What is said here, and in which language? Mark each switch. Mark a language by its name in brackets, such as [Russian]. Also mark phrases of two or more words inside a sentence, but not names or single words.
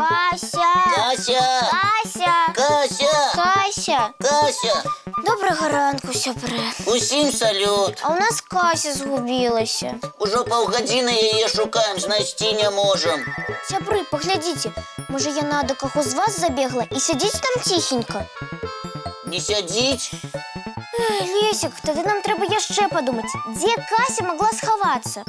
[Belarusian] Кася! Кася! Кася! Кася! Кася! Кася! [Ukrainian] Доброго ранку, сябри. [Belarusian] Усім салют. А у нас Кася згубилася. Уже паўгадзіны яе шукаем, знайсці не можам. Сябры, поглядите, може яна до каго з вас забегла і сядзіць там тихенько. Не сядзіць? Лесик, тады нам трэба яшчэ падумаць, дзе Кася могла схавацца.